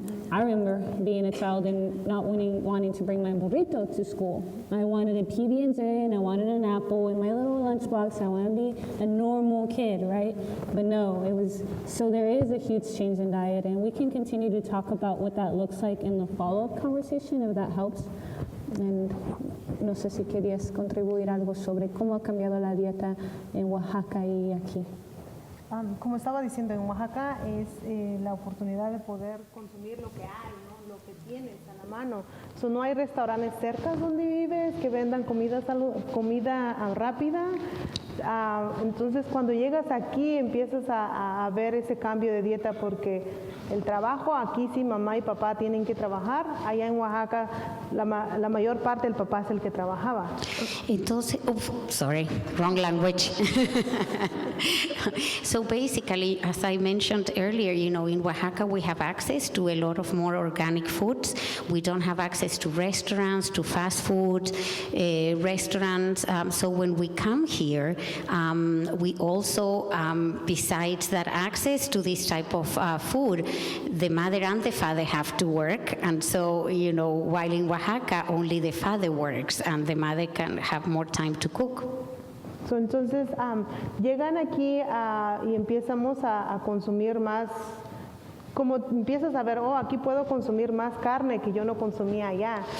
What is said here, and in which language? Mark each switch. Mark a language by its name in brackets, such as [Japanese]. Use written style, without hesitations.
[English] I remember being a child and not wanting to bring my burrito to school. I wanted a PB&J and I wanted an apple in my little lunchbox. I wanted to be a normal kid, right? But no, so there is a huge change in diet, and we can continue to talk about what that looks like in the follow-up conversation if that helps. [Spanish] And no sé si querías contribuir algo sobre cómo ha cambiado la dieta en Oaxaca y aquí. Como estaba diciendo, en Oaxaca es la oportunidad de poder consumir lo que hay, ¿no? Lo que tienes a la mano. No hay restaurantes cerca donde vives que vendan comida rápida. Entonces, cuando llegas aquí empiezas a ver ese cambio de dieta, porque el trabajo aquí sí, mamá y papá tienen que trabajar. Allá en Oaxaca la mayor parte del papá es el que trabajaba. [English] Entonces, sorry, wrong language. So basically, as I mentioned earlier, in Oaxaca we have access to a lot of more organic foods. We don't have access to restaurants, to fast food restaurants. So when we come here, we also, besides that access to this type of food, the mother and the father have to work. And so, while in Oaxaca, only the father works and the mother can have more time to cook. [Spanish] Entonces, llegan aquí y empezamos a consumir más, como empiezas a ver, aquí puedo consumir más carne que yo no consumía allá.